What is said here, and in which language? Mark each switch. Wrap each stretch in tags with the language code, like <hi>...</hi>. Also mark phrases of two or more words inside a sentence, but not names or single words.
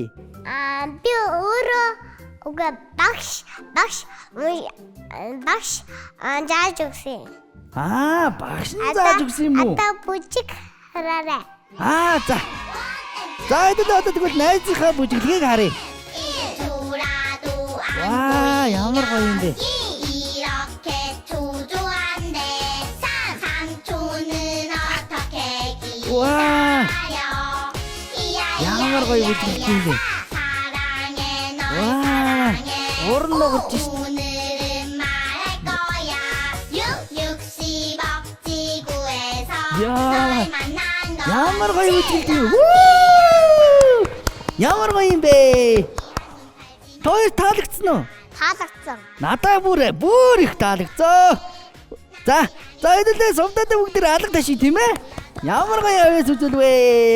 <mn>Би өөрөө уга багш зааж өгсөн. Багш нь зааж өгсөн юм уу? Ата бүжиг хараарай. За. За одоо тэгвэл найзынхаа бүжиглэгийг харъя. Ваа, ямар гоё юм бэ?</mn> <ko>이렇게 조조한데 삼촌은 어떻게 와. 기다려</ko> <mn>ямар гоё бүжиглэх юм бэ?</mn> <ko>사랑해 널 와,</ko> <mn>орон ногч шүү.</mn> <ko>오늘은 말할 거야 660억 지구에서 야. 널 만난 너</ko> <mn>Ямар гоё бүжиглэх юм. Ямар гоё юм бэ? Хоёр таалагдсан уу? таалагдсан. Надаа бүр их таалагдсан. За хэдүүлээ сувдаад бүгд алга ташиг тийм ээ. Ямар гоё авьяас үзүүлвэ.</mn>